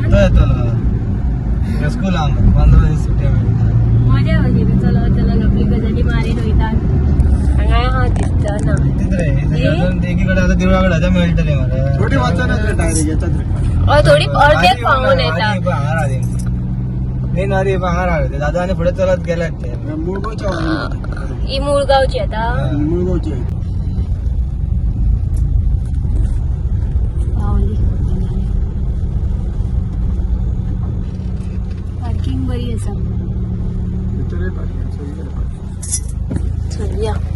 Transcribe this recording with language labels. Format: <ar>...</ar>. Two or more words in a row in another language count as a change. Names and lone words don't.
<kok>तो येतलो स्कूल 15 दीस सुट्ट्या मेळटा. मजा येतली. चलत आपली गजाली मारीत वयतात. हांगा हा दिसता ना एकीकडे आता देवळाकडे मेळटले मरे. थोडी वाचनात रे डायरेक्ट येतात रे. थोडी अर्धेक पावून येता. मेन आधी भांगार आले दादा आणि पुढे चलत गेल्यात ते मुळगावच्या ही मुळगावची आता. मुळगावची पार्किंग बरी आसा. चलया.</kok>